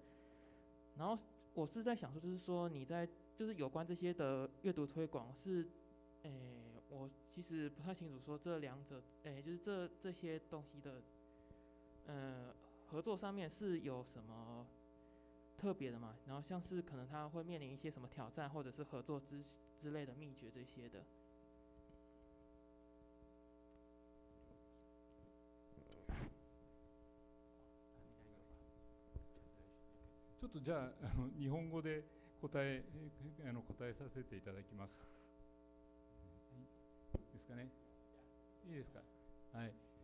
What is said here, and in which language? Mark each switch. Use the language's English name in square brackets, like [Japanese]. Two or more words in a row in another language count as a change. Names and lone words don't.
[Chinese] 然后我是在想说，就是说你在就是有关这些的阅读推广是，我其实不太清楚说这两者，就是这些东西的，合作上面是有什么特别的嘛？然后像是可能他会面临一些什么挑战，或者是合作之类的秘诀这些的。 [Japanese] ちょっとじゃあ日本語で答えさせていただきます。ですかね。いいですか。はい。